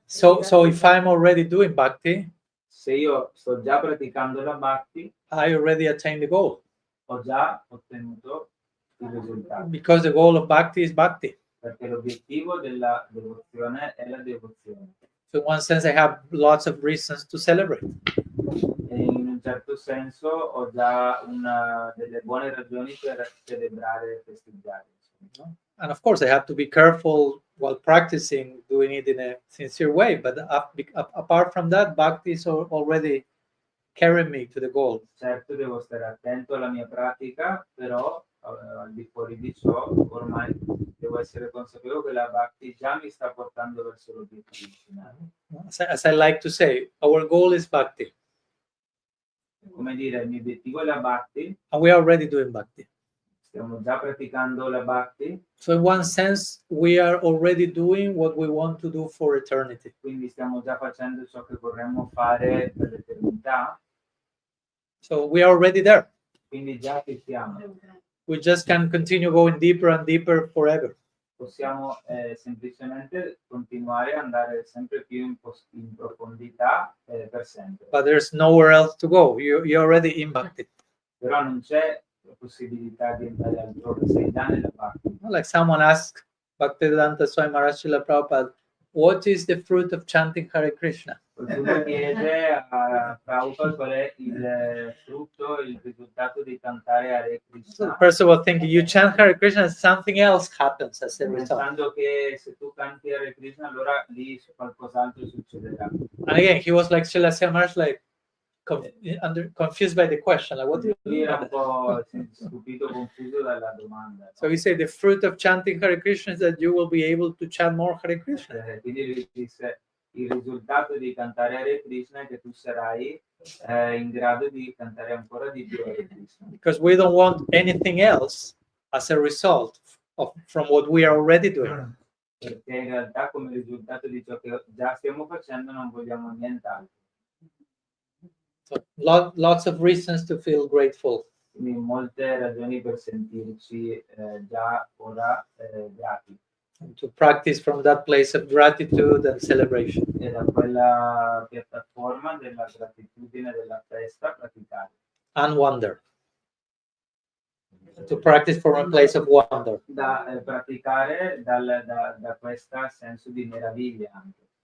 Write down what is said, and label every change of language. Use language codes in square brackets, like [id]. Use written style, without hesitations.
[en] So if I'm already doing bhakti, [it] se io sto già praticando la bhakti, [en] I already attained the goal. [it] Ho già ottenuto il risultato. [en] Because the goal of bhakti is bhakti. [it] Perché l'obiettivo della devozione è la devozione. [en] So in one sense, I have lots of reasons to celebrate. [it] E in un certo senso ho già delle buone ragioni per celebrare e festeggiare. [en] No? And of course, I have to be careful while practicing, doing it in a sincere way. But apart from that, bhakti is already carrying me to the goal. [it] Certo, devo stare attento alla mia pratica, però al di fuori di ciò, ormai devo essere consapevole che la bhakti già mi sta portando verso l'obiettivo finale. [en] As I like to say, our goal is bhakti. [it] Come dire, il mio obiettivo è la bhakti. [en] And we are already doing bhakti. [it] Stiamo già praticando la bhakti. [en] So in one sense, we are already doing what we want to do for eternity. [it] Quindi stiamo già facendo ciò che vorremmo fare per l'eternità. [en] So we are already there. [it] Quindi già ci siamo. [en] We just can continue going deeper and deeper forever. [it] Possiamo semplicemente continuare ad andare sempre più in profondità per sempre. [en] But there's nowhere else to go. You're already in bhakti. [it] Però non c'è la possibilità di andare altrove, sei già nella bhakti. [en] Like someone asked Bhaktivedanta Swami Maharaj Srila Prabhupada, what is the fruit of chanting Hare Krishna? [it] Qualcuno chiede a Prabhupada qual è il frutto, il risultato di cantare Hare [en] So the [it] Krishna. [en] person will think, you chant Hare Krishna and something else happens as a result. [it] Pensando che se tu canti Hare Krishna allora lì qualcos'altro succederà. [en] And again, he was like Srila Swami Maharaj, like confused by the question. Like, what do you [it] Lui [en] mean? [it] era un po' stupito, confuso dalla domanda. [en] So he said, the fruit of chanting Hare Krishna is that you will be able to chant more Hare Krishna. [it] Quindi lui disse, il risultato di cantare Hare Krishna è che tu sarai in grado di cantare ancora di più Hare Krishna. [en] Because we don't want anything else as a result from what we are already doing. [it] Perché in realtà come risultato di ciò che già stiamo facendo non vogliamo nient'altro. [en] So lots of reasons to feel grateful. [it] Quindi molte ragioni per sentirci già ora grati. [en] And to practice from that place of gratitude and celebration. [it] E da quella piattaforma della gratitudine, della festa, praticare. [en] And wonder. To practice from a place of wonder. [it] Da praticare da questo senso di meraviglia anche.